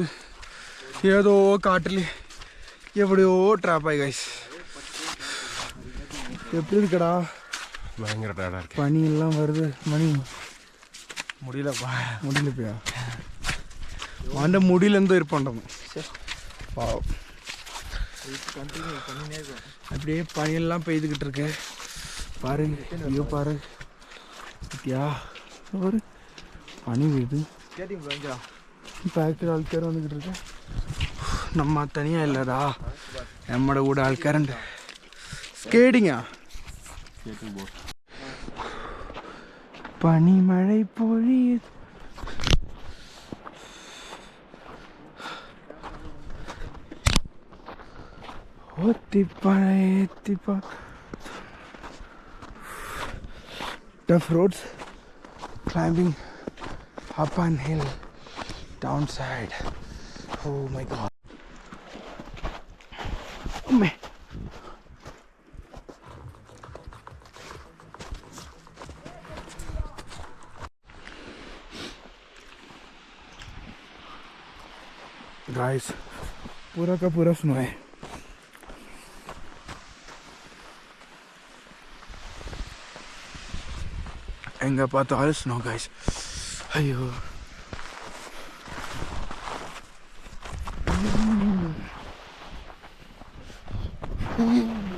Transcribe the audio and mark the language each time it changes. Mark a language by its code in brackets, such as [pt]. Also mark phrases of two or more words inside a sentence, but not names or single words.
[ml] ഏതോ കാട്ടിൽ എവിടെയോ ട്രാപ്പായി ഗൈസ്. എപ്പോഴും ഇരിക്കടാ ഭയങ്കര ടയർഡായിരിക്കും. പണിയെല്ലാം വെറുതെ മുടിയിലപ്പോയാ അവൻ്റെ മുടിയിൽ എന്തോ ഇരിപ്പുണ്ടെന്ന്. [ta] പാവം அப்படியே பனியெல்லாம் பெய்துக்கிட்டு இருக்கு. பாரு ஐயோ பாரு பத்தியா ஒரு பனி பெய்யுது. [ml] ബാക്കിൽ ആൾക്കാർ വന്നിട്ട് ഇருக்கு. നമ്മ തനിയാ ഇല്ലടാ, നമ്മുടെ കൂടെ ആൾക്കാരുണ്ട്. സ്കേറ്റിങ്ങാ പനിമഴ പൊഴിയത്. [en] Tough roads, climbing up an hill, downside. Oh my god. Oh man. Guys, [hi] पूरा का पूरा स्नो है. [ta] எங்கே பார்த்தாலும் ஸ்னோ கைஸ். ஐயோ